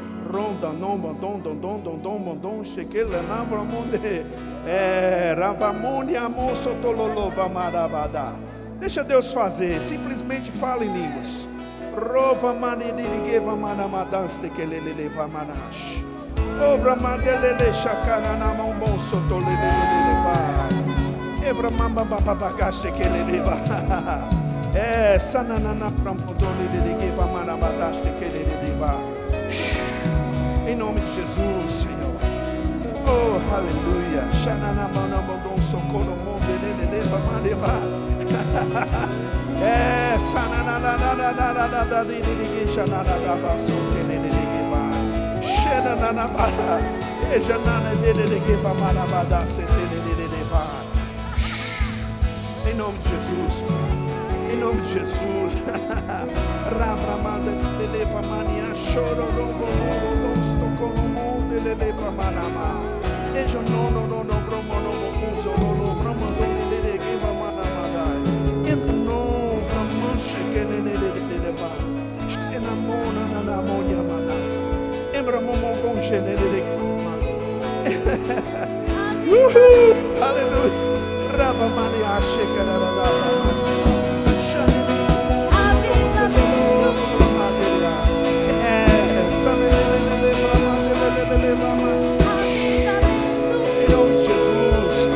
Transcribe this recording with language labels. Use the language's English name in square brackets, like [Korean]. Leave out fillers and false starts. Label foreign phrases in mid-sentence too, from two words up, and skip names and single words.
[Portuguese] Deixa Deus fazer, simplesmente fala em línguas. Obra mandelele chacana na mão bom sotolele levar. Evra mamba babagaste que ele leva. Sanana pramodole de va manabadaste que ele leva. Em nome de Jesus, Senhor. Oh, aleluia. Xanana manabodon socorro mundo ele leva maneba. Sanana na de xanana da baso que ele leva. Em nome de Jesus, em nome de Jesus. Rabramada leva mania choro longo tocou no mundo ele leva manama. Ejo no bromo no muso no bromo ele leva manamada. No bromanche que ele leva. Enamona na monia manas. Aleluia. Rava Maria Shekarada. Em nome de Jesus.